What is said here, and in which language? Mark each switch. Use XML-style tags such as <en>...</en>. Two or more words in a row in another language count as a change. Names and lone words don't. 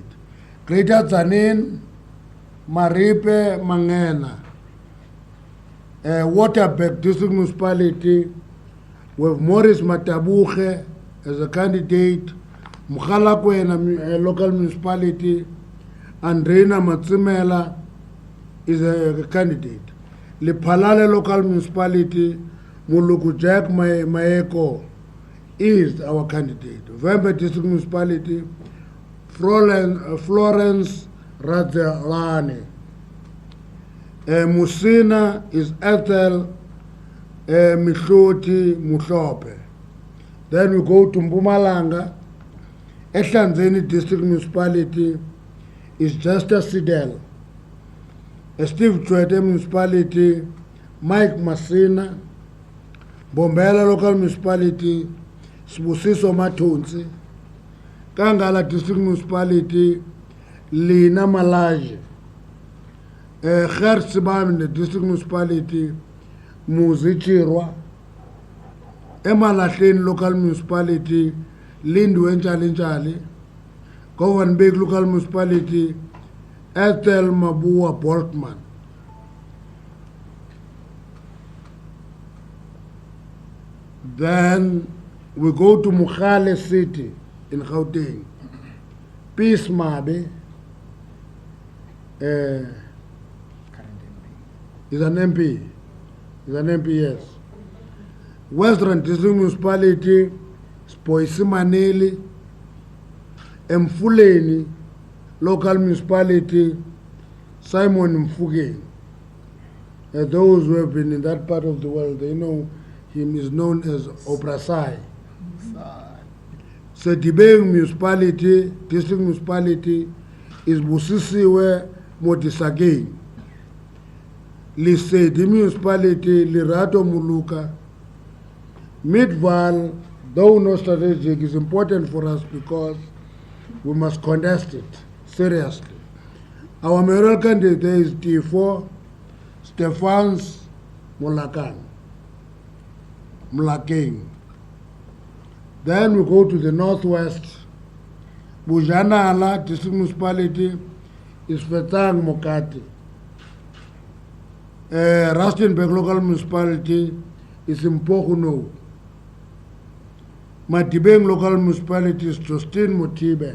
<en>Greater Zanin, Maripe Mangena, Waterbeck district municipality, with Morris Matabuche as a candidate, Mukhalakwe, a local municipality, and Reina Matsimela is a candidate. Lipalale local municipality, Muluku Jack Maeko is our candidate. Vembe district municipality, Florence Radzalane. Musina is Ethel Mihloti Muhlope. Then we go to Mpumalanga. Ehlanzeni district municipality is Justice Sidel. Steve Chwete municipality, Mike Masina. Bombela local municipality, Sbusiso Matunzi. Kangala district municipality, Lina Malaje. Khersibam in the district municipality, Muzichirwa. Emalahleni local municipality, Lindwe Nchali. Govan Big local municipality, Ethel Mabua Boltman. Then we go to Mukhale City in Gauteng. Peace Mabe is an MP. Is an MP, yes. Western District Municipality, Spoisimaneli, Mfuleni, local municipality, Simon Mfuge. Those who have been in that part of the world, they know him is known as Oprasai. So Dibeng municipality, district municipality, is Busisiwe Motisagei. Lisedi municipality, Lirato Muluka. Midval, though not strategic, is important for us because we must contest it seriously. Our mayoral candidate is T4, Stephans Mulakeng. Then we go to the northwest. Bujanala district municipality is Fetang Mokati. Rustenburg local municipality is Mpokuno. Matibeng local municipality is Justin Motibe.</en>